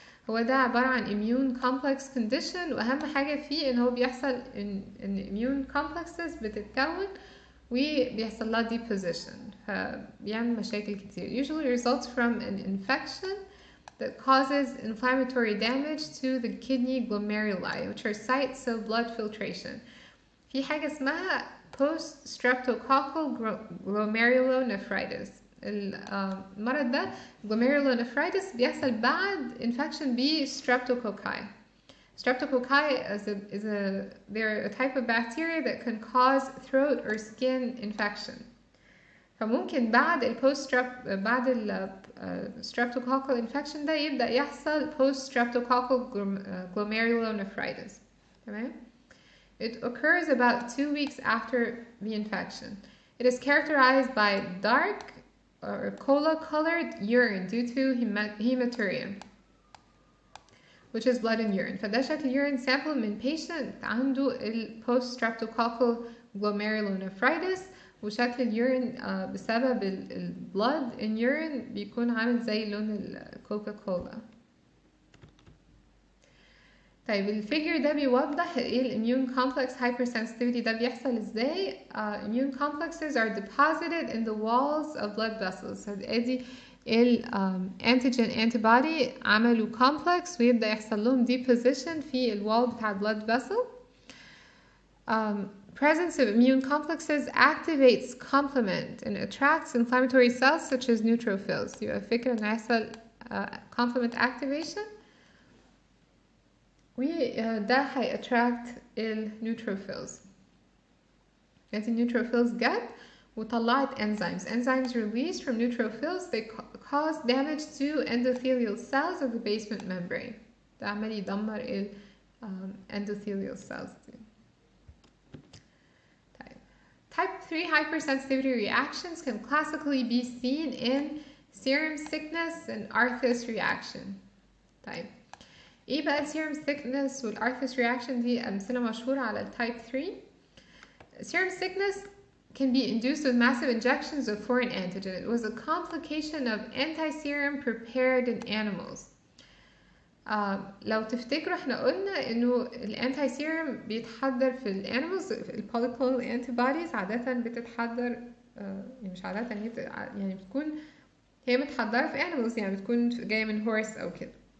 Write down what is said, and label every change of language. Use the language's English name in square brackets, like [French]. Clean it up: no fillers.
[Arabic] هو ده عبارة عن immune complex condition، واهم حاجة فيه ان هو بيحصل ان immune complexes بتتكون وبيحصل لها deposition فبيعمل مشاكل كتير. [English] Usually results from an infection that causes inflammatory damage to the kidney glomeruli which are sites of blood filtration. [Arabic] في حاجة اسمها post streptococcal glomerulonephritis. المرض ده glomerulonephritis بيحصل بعد infection ب streptococci. [English] Streptococci they're a type of bacteria that can cause throat or skin infection. [Arabic] فممكن بعد بعد streptococcal infection ده يبدأ يحصل post streptococcal glomerulonephritis. [English] تمام؟ It occurs about 2 weeks after the infection. It is characterized by dark or cola-colored urine due to hematuria, which is blood and urine. [Arabic] فده شكل urine sample من patient عنده post streptococcal glomerulonephritis، وشكل اليورين بسبب blood in urine بيكون عامل زي لون الكوكاكولا. الفيجر ده بيوضح ايه الاميون كومبلكس hypersensitivity ده بيحصل ازاي. [English] immune complexes are deposited in the walls of blood vessels. [Arabic] ادي الانتيجين antibody عملوا complex ويبدأ يحصل لهم deposition في الوال بتاع blood vessel. [English] Presence of immune complexes activates complement and attracts inflammatory cells such as neutrophils. [Arabic] يبقى الفكرة ان يحصل complement activation وده هيattract النيوتروفيلز. النيوتروفيلز جت وطلعت enzymes. [English] Enzymes released from neutrophils they cause damage to endothelial cells of the basement membrane. [Arabic] ده عمال يدمر endothelial cells دي. [English] Type 3 hypersensitivity reactions can classically be seen in serum sickness and Arthus reaction. [Arabic] ايه بقى serum sickness والarthus reaction دي امثله مشهوره على التايب 3. [English] Serum sickness can be induced with massive injections of foreign antigen. It was a complication of anti-serum prepared in animals. [Arabic] لو تفتكروا احنا قلنا انه الانتي سيرم بيتحضر في الانيمالز، البوليكلونال انتي بوديز عادة بتتحضر يعني مش عادة يعني بتكون هي متحضرة في انيمالز، يعني بتكون جاية من هورس او كده.